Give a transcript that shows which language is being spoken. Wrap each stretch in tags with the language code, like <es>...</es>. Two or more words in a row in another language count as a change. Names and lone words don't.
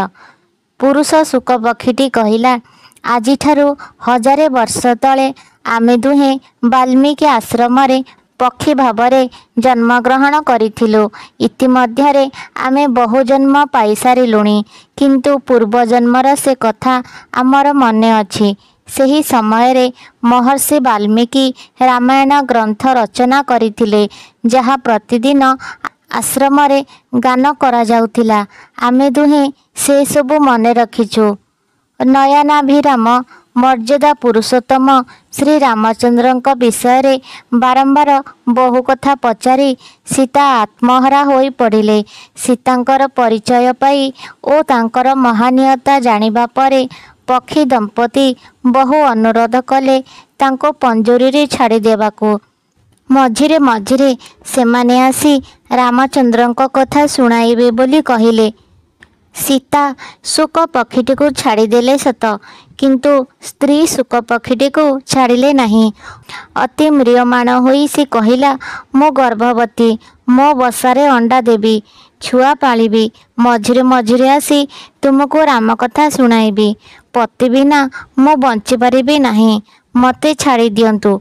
<or>ପୁରୁଷ ଶୁକ ପକ୍ଷୀଟି କହିଲା, ଆଜିଠାରୁ 1000 ବର୍ଷ ତଳେ ଆମେ ଦୁହେଁ ବାଲ୍ମୀକି ଆଶ୍ରମ ରେ ପକ୍ଷୀ ଭାବରେ ଜନ୍ମଗ୍ରହଣ କରିଥିଲୁ। ଇତିମଧ୍ୟରେ ଆମେ ବହୁ ଜନ୍ମ ପାଇ ସାରିଲୁଣି, କିନ୍ତୁ ପୂର୍ବ ଜନ୍ମର ସେ କଥା ଆମର ମନେ ଅଛି। ସେହି ସମୟ ରେ ମହର୍ଷି ବାଲ୍ମୀକି ରାମାୟଣ ଗ୍ରନ୍ଥ ରଚନା କରିଥିଲେ, ଯାହା ପ୍ରତିଦିନ ଆଶ୍ରମ ରେ ଗାନ କରା ଯାଉଥିଲା। ଆମେ ଦୁହେଁ ସେ ସବୁ ମନେ ରଖିଛୁ। ନୟନାଭିରାମ ମର୍ଯ୍ୟାଦା ପୁରୁଷୋତ୍ତମ ଶ୍ରୀ ରାମଚନ୍ଦ୍ରଙ୍କ ବିଷୟ ରେ ବାରମ୍ବାର ବହୁ କଥା ପଚାରି ସୀତା ଆତ୍ମହରା ହୋଇ ପଡ଼ିଲେ। ସୀତାଙ୍କର ପରିଚୟ ପାଇ ଓ ତାଙ୍କର ମହନୀୟତା ଜାଣିବା ପରେ ପକ୍ଷୀ ଦମ୍ପତି ବହୁ ଅନୁରୋଧ କଲେ ତାଙ୍କୁ ପଞ୍ଜୁରୀ ରେ ଛାଡ଼ି ଦେବାକୁ। ମଝିରେ ମଝିରେ ସେମାନେ ଆସି ରାମଚନ୍ଦ୍ରଙ୍କ କଥା ଶୁଣାଇବେ ବୋଲି କହିଲେ। ସୀତା ଶୁକ ପକ୍ଷୀଟି କୁ ଛାଡ଼ିଦେଲେ ସତ, କିନ୍ତୁ ସ୍ତ୍ରୀ ଶୁକ ପକ୍ଷୀଟି କୁ ଛାଡ଼ିଲେ ନାହିଁ। ଅତି ମ୍ରିୟମାଣ ହୋଇ ସେ କହିଲା, ମୋ ଗର୍ଭବତୀ, ମୋ ବସାରେ ଅଣ୍ଡା ଦେବି, ଛୁଆ ପାଳିବି, ମଝିରେ ମଝିରେ ଆସି ତୁମକୁ ରାମ କଥା ଶୁଣାଇବି। ପତି ବିନା ମୋ ବଞ୍ଚି ପାରିବି ନାହିଁ, ମତେ ଛାଡ଼ି ଦିଅନ୍ତୁ।</or>